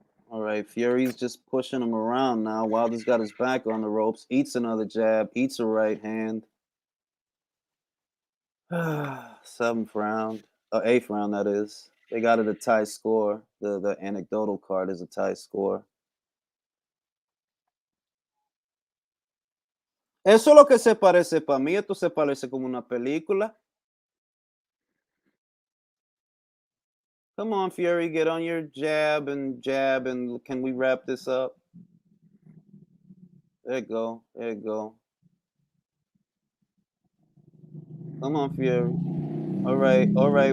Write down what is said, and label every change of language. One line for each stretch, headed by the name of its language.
English: All right, Fury's just pushing him around now. Wilder's got his back on the ropes. Eats another jab. Eats a right hand. 7th round. 8th round, that is. They got it a tie score. The anecdotal card is a tie score.
Spanish: Eso es lo que se parece para mí. Esto se parece como una película.
English: Come on, Fury, get on your jab, and can we wrap this up? There you go. There you go. Come on, Fury. All right.